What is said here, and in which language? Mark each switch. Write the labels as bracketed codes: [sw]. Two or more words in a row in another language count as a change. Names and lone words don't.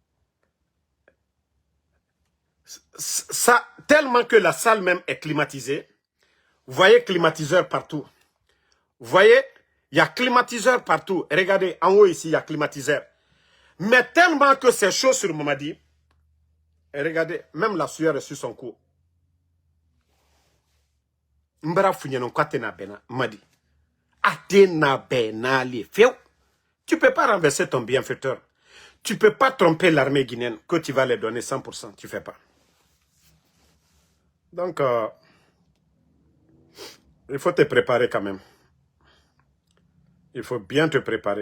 [fr] Ça, tellement que la salle même est climatisée, Vous voyez climatiseur partout. Vous voyez, il y a climatiseur partout. Regardez, en haut ici, il y a climatiseur. Mais tellement que c'est chaud sur Mamadi. Et regardez, même la sueur est sur son cou. [man] Mbara funyenon kwatena bena, Mamadi. Atena bena li feu. [fr] Tu peux pas renverser ton bienfaiteur. Tu peux pas tromper l'armée guinéenne que tu vas les donner 100%. Tu fais pas. Donc, il faut te préparer quand même. Il faut bien te préparer.